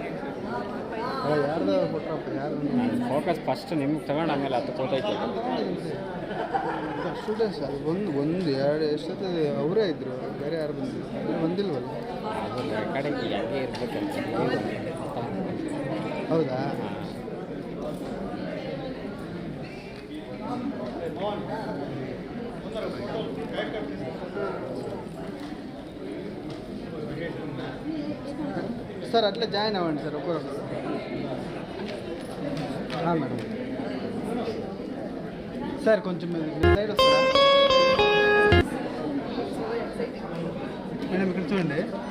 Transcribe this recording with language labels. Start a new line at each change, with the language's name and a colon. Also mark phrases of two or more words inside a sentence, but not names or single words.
Kannada: ಯಾರ್ದು ಫೋಟೋಪ್ಪ ಯಾರು ಫೋಕಸ್ ಫಸ್ಟ್ ನಿಮ್ಗೆ ತಗೊಂಡು ಆಮೇಲೆ ಅದು ಕೂತೈತೆ ಸ್ಟೂಡೆಂಟ್ಸ್ ಅದು ಒಂದು ಎರಡು ಎಷ್ಟೊತ್ತಿದೆ ಅವರೇ ಇದ್ದರು ಬೇರೆ ಯಾರು ಬಂದಿಲ್ವಲ್ಲ ಅದು ರೆಕಾರ್ಡಿಂಗ್ ಹೆಂಗೆ ಇರ್ಬೇಕಂತ
Telugu: ಹೌದಾ సార్ అట్లా జాయిన్ అవ్వండి సార్ ఒక్కొక్కరు మేడం సార్ కొంచెం సైడ్ వస్తారా మేడం ఇక్కడ చూడండి